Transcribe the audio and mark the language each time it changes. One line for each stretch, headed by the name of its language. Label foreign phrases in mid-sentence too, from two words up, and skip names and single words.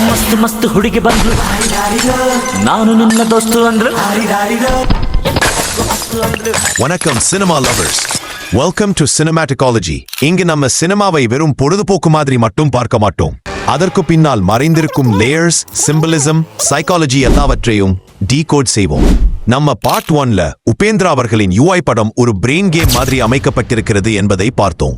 Kannada: ಮಸ್ತ್ ಮಸ್ತ್ ಹುಡುಗಿ ಬಂದ್ರು, ನಾನು ನಿನ್ನ ದೋಸ್ತು ಅಂದ್ರು.
Tamil: வணக்கம்
English: cinema lovers, welcome to
Tamil: சினிமாட்டிகாலஜி. இங்கு நம்ம சினிமாவை வெறும் பொழுதுபோக்கு மாதிரி மட்டும் பார்க்க மாட்டோம். அதற்கு பின்னால் மறைந்திருக்கும்
English: layers, symbolism, psychology
Tamil: எல்லாவற்றையும் டீகோட் செய்வோம். நம்ம பார்ட் 1ல உபேந்திரா அவர்களின் UI படம் ஒரு
English: brain game
Tamil: மாதிரி அமைக்கப்பட்டிருக்கிறது என்பதை பார்த்தோம்.